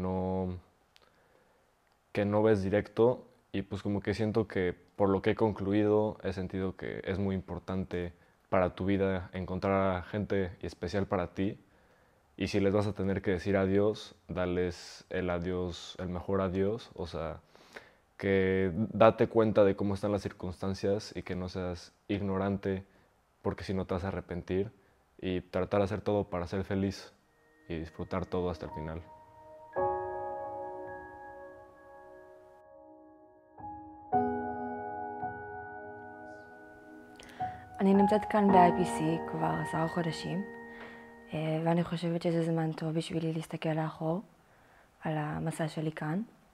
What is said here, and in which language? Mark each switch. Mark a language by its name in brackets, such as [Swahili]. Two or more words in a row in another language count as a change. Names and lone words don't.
[Spanish] que no ves directo, y pues como que siento que por lo que he concluido he sentido que es muy importante para tu vida encontrar a gente especial para ti, y si les vas a tener que decir adiós, dales el adiós, el mejor adiós, o sea, que date cuenta de cómo están las circunstancias y que no seas ignorante, porque si no te vas a arrepentir, y tratar de hacer todo para ser feliz y disfrutar todo hasta el final. [Hebrew] אני נמצאת כאן ב-IPC כבר 10 חודשים, ואני חושבת שזה זמן טוב בשבילי להסתכל לאחור על המסע שלי כאן.